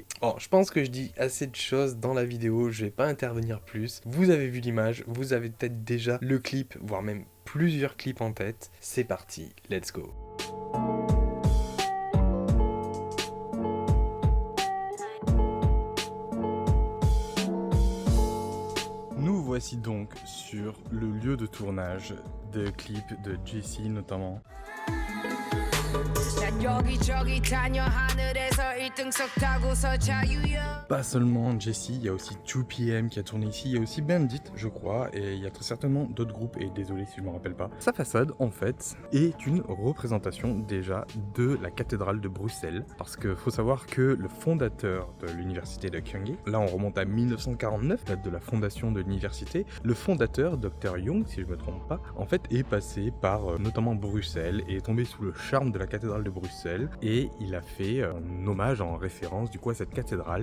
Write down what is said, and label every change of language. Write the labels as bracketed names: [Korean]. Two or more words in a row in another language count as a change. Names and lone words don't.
[French] Bon, je pense que je dis assez de choses dans la vidéo, je vais pas intervenir plus. Vous avez vu l'image, vous avez peut-être déjà le clip, voire même plusieurs clips en tête. C'est parti, [English] let's go. [French] Nous voici donc sur le lieu de tournage de clips de Jessie notamment. [Korean] 여기저기 다녀 하늘에서 1등석 타고서 자유여. [French] Pas seulement Jesse, il y a aussi 2PM qui a tourné ici, il y a aussi Bandit, je crois, et il y a très certainement d'autres groupes, et désolé si je me rappelle pas. Sa façade, en fait, est une représentation déjà de la cathédrale de Bruxelles, parce que faut savoir que le fondateur de l'université de Kyunghee, là on remonte à 1949, date de la fondation de l'université, le fondateur, Dr Young, si je me trompe pas, en fait est passé par notamment Bruxelles, et est tombé sous le charme de la cathédrale de Bruxelles, et il a fait un hommage en référence du coup à cette cathédrale.